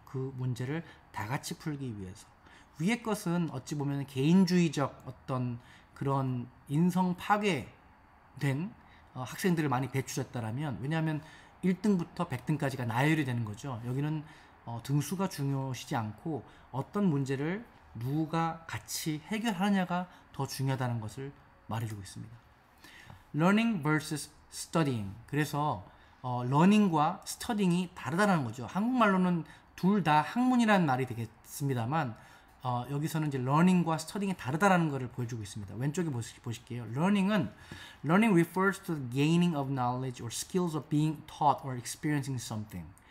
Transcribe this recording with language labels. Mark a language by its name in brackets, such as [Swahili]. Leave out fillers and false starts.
[Korean] 그 문제를 다 같이 풀기 위해서. 위의 것은 어찌 보면 개인주의적 어떤 그런 인성 파괴된 학생들을 많이 배출했다라면, 왜냐하면 1등부터 100등까지가 나열이 되는 거죠. 여기는 등수가 중요시지 않고 어떤 문제를 누가 같이 해결하느냐가 더 중요하다는 것을 말해주고 있습니다. [English] Learning versus studying. [Korean] 그래서 learning과 studying이 다르다는 거죠. 한국말로는 둘 다 학문이라는 말이 되겠습니다만 여기서는 이제 learning과 studying이 다르다는 것을 보여주고 있습니다. 왼쪽에 보실게요. [English] Learning refers to the gaining of knowledge or skills of being taught or experiencing something.